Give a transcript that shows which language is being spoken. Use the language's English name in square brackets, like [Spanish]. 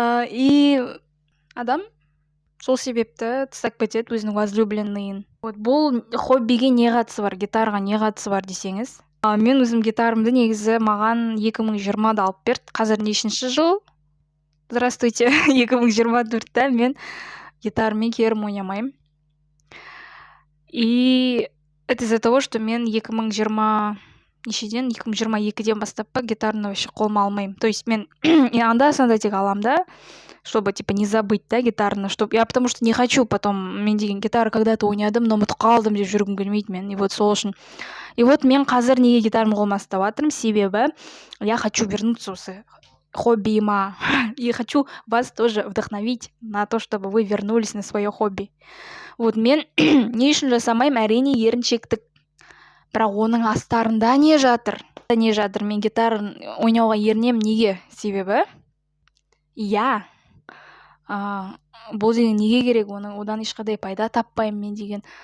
[Kazakh] И адам сол себепті тастап кетеді өзінің возлюбленныйын. Бұл хоббиге не қатысы бар, гитараға не қатысы бар десеңіз. Мен өзім гитарымды негізі маған 2020-да алып берді. Қазір нешінші жыл? Здравствуйте. 2024-та мен гитарамен керім ойнамаймын. [Russian] И это из-за того, что [Kazakh] мен 2022-ден бастап гитараны [Russian] вообще [Kazakh] қолыма алмаймын. То есть мен анда-санда тек алам да, [Russian] чтобы не забыть, [Kazakh] да, гитарны, [Russian] я потому что не хочу потом, [Kazakh] мен деген гитара когда-то ойнадым, но ұмытып қалдым деп жүргім келмейді мен. И сол үшін. И мен қазір неге гитараны қолыма ұстап жатырмын, себебі [Russian] я хочу вернуться [Kazakh] осы хоббиіма. [Russian] И хочу вас тоже вдохновить на то, чтобы вы вернулись на свое хобби. [Kazakh] Мен не үшін жасамаймын, әрине еріншектік. Бірақ оның астарында не жатыр? Мен гитарын ойнауға ерінемін, неге? Себебі бұл деген неге керек, одан ешқандай пайда таппаймын мен деген.